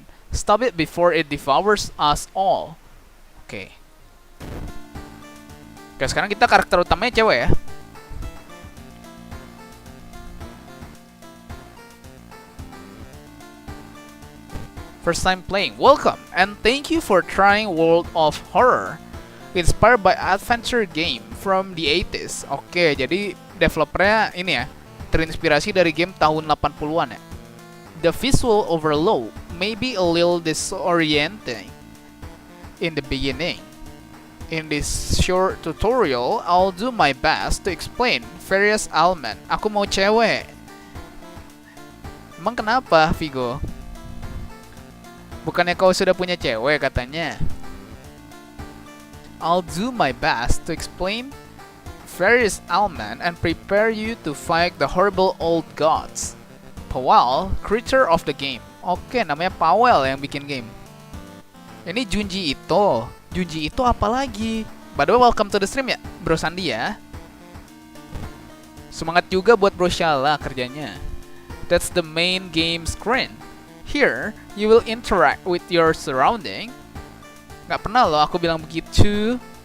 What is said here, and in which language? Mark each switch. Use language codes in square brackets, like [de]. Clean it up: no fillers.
[en] Stop it before it devours us all. [id] Oke, sekarang kita karakter utamanya cewek ya. [en] First time playing, welcome and thank you for trying World of Horror, inspired by adventure game from the 80s. [id] Oke, jadi developernya ini ya, terinspirasi dari game tahun 80-an ya. [en] The visual overload may be a little disorienting in the beginning. In this short tutorial, I'll do my best to explain various elements. [id] Aku mau cewek. Emang kenapa, Vigo? Bukannya kau sudah punya cewek katanya? [en] I'll do my best to explain various elements and prepare you to fight the horrible old gods. Powell, creator of the game. [id] Oke, namanya Powell yang bikin game. Ini Junji Ito apa lagi? [en] By the way, welcome to the stream ya, Bro Sandi ya. [id] Semangat juga buat Bro Shala kerjanya. [en] That's the main game screen. Here, you will interact with your surrounding. [id] Gak pernah loh aku bilang begitu.